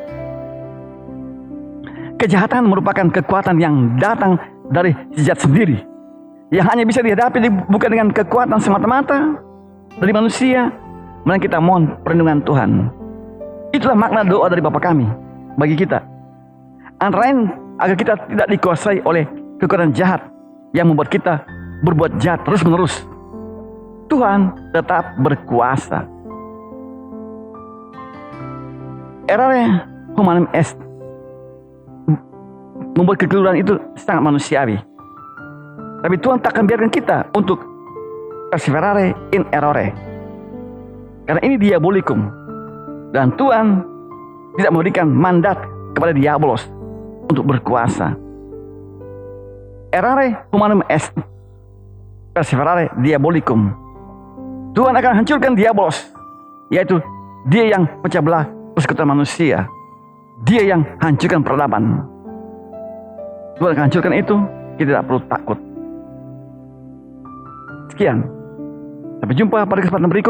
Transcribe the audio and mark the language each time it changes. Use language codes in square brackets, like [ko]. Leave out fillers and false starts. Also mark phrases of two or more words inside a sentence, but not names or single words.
[id] Kejahatan merupakan kekuatan yang datang dari si jahat sendiri, yang hanya bisa dihadapi bukan dengan kekuatan semata-mata dari manusia, melainkan kita mohon perlindungan Tuhan. Itulah makna doa dari Bapa kami bagi kita. Antara lain agar kita tidak dikuasai oleh kekuatan jahat yang membuat kita berbuat jahat terus-menerus. Tuhan tetap berkuasa. [la] Errare humanum est. [id] Membuat kekeliruan itu sangat manusiawi. Tapi Tuhan tak akan biarkan kita untuk [la] perseverare in errore, [id] karena ini diabolicum. Dan Tuhan tidak memberikan mandat kepada diabolos untuk berkuasa. [la] Errare humanum est, perseverare diabolicum. [id] Tuhan akan hancurkan diabolos, yaitu dia yang pecah belah persekutuan manusia, dia yang hancurkan peradaban. Tuhan akan hancurkan itu, kita tidak perlu takut. Sekian, sampai jumpa pada kesempatan berikut.